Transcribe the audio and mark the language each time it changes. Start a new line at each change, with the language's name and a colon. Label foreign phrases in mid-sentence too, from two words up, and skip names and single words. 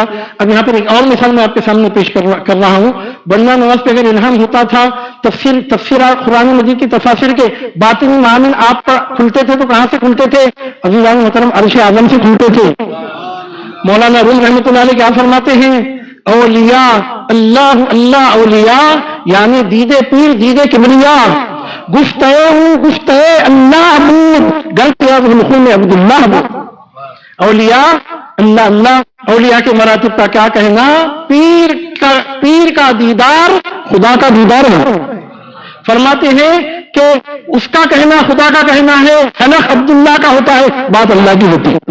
Urdu: اب یہاں پر ایک اور مثال میں آپ کے سامنے پیش کر رہا ہوں. بندہ نواز پہ اگر الہام ہوتا تھا تفسیر قرآن مجید کی تفاسیر کے باطنی معانی آپ پر کھلتے تھے تو کہاں سے کھلتے تھے؟ عزیزان محترم عرش اعظم سے کھلتے تھے. مولانا روم رحمۃ اللہ علیہ کیا فرماتے ہیں؟
Persian: اولیاء اللہ اللہ اولیاء یعنی دید پیر دید کبریا، گفتہ گفتہ اللہ بود گلخون عبداللہ بود. اولیاء اللہ اللہ اولیاء
Urdu: کے مراتب کا کیا کہنا؟ پیر کا دیدار خدا کا دیدار ہے. فرماتے ہیں کہ اس کا کہنا خدا کا کہنا ہے، خلق عبداللہ کا ہوتا ہے، بات اللہ کی ہوتی ہے.